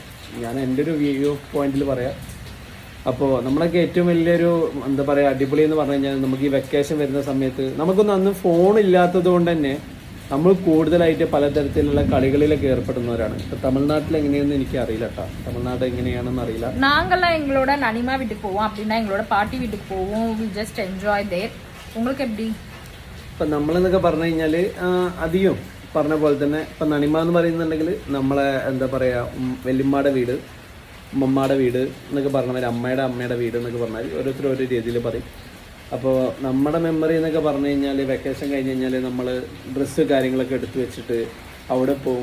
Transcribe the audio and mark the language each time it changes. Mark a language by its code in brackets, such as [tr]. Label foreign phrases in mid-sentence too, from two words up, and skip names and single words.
[ml] ഞാൻ എൻ്റെ ഒരു വ്യൂ പോയിന്റിൽ പറയാം. അപ്പോൾ നമ്മളൊക്കെ ഏറ്റവും വലിയൊരു എന്താ പറയുക അടിപൊളി എന്ന് പറഞ്ഞു കഴിഞ്ഞാൽ നമുക്ക് ഈ വെക്കേഷൻ വരുന്ന സമയത്ത് നമുക്കൊന്നും അന്ന് ഫോൺ ഇല്ലാത്തത് കൊണ്ട് തന്നെ നമ്മൾ കൂടുതലായിട്ട് പലതരത്തിലുള്ള കളികളിലൊക്കെ ഏർപ്പെടുന്നവരാണ്. ഇപ്പൊ തമിഴ്നാട്ടിൽ എങ്ങനെയാണെന്ന് എനിക്ക് അറിയില്ല കേട്ടോ. തമിഴ്നാട് എങ്ങനെയാണെന്ന് അറിയില്ല. [ta] நாங்கெல்லாம் எங்களோட நனிமா வீட்டுக்கு போவோம், அப்படின்னா எங்களோட பாட்டி வீட்டுக்கு போவோம். [en] we just enjoy there. [ta] உங்களுக்கு எப்படி? [ml] ഇപ്പൊ നമ്മളെന്നൊക്കെ പറഞ്ഞു കഴിഞ്ഞാല് അധികം പറഞ്ഞ പോലെ തന്നെ ഇപ്പൊ നനിമ എന്ന് പറയുന്നുണ്ടെങ്കിൽ നമ്മളെ എന്താ പറയാ വല്യമ്മയുടെ വീട്, ഉമ്മമ്മയുടെ വീട് എന്നൊക്കെ പറഞ്ഞവർ അമ്മയുടെ വീട് എന്നൊക്കെ പറഞ്ഞാൽ ഓരോരുത്തർ ഓരോ രീതിയിൽ പറയും. അപ്പോൾ നമ്മുടെ മെമ്മറി എന്നൊക്കെ പറഞ്ഞു കഴിഞ്ഞാൽ വെക്കേഷൻ കഴിഞ്ഞ് കഴിഞ്ഞാൽ നമ്മൾ ഡ്രസ്സ് കാര്യങ്ങളൊക്കെ എടുത്തു വെച്ചിട്ട് അവിടെ പോവും.